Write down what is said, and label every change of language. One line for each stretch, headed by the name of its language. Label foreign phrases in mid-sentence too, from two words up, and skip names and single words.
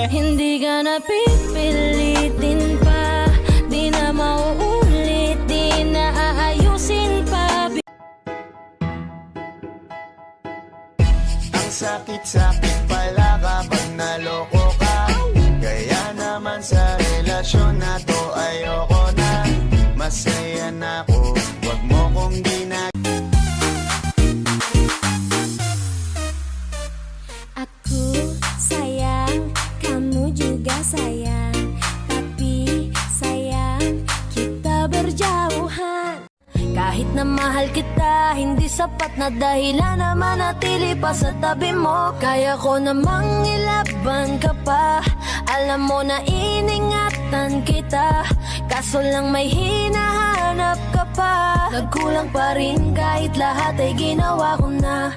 Filipino: Hindi ka na pipilitin pa, di na mauulit, di na aayusin pa. Ang sakit-sakit pala kapag naloko ka. Kaya naman sa relasyon na to ayoko na. Masaya na ako, wag mo kong
Indonesian: Aku sayang, kamu juga sayang. Tapi sayang, kita berjauhan.
Filipino: Kahit na mahal kita, hindi sapat na dahilan na manatili pa sa tabi mo. Kaya ko namang ilaban ka pa, alam mo na iningatan kita. Kaso lang may hinahanap ka pa, nagkulang pa rin kahit lahat ay ginawa ko na.